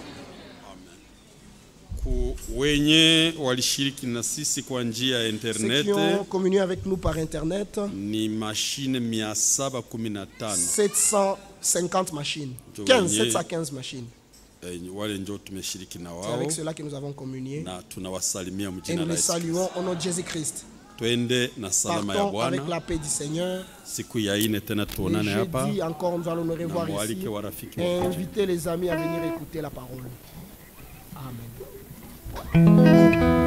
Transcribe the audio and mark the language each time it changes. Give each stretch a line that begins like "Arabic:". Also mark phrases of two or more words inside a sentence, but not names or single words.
Swahili: Wenye walishiriki na sisi kwa njia ya internet,
French: ceux qui ont communié avec nous par internet,
Swahili: ni machine 715,
French: 750 machines, 715 machines.
Swahili: Wale ndio tumeshiriki na wao.
French: C'est avec cela que nous avons communié.
Swahili: Na tunawasalimia
French: et
Swahili: mjina
French: nous la les saluons au nom de Jésus-Christ.
Swahili: Twende na salama ya Bwana.
French: Avec la paix du Seigneur.
Swahili: Siku ya ine tena tuonane hapa.
French: Jeudi encore nous allons nous revoir ici. Et inviter les amis à venir écouter la parole. Amen.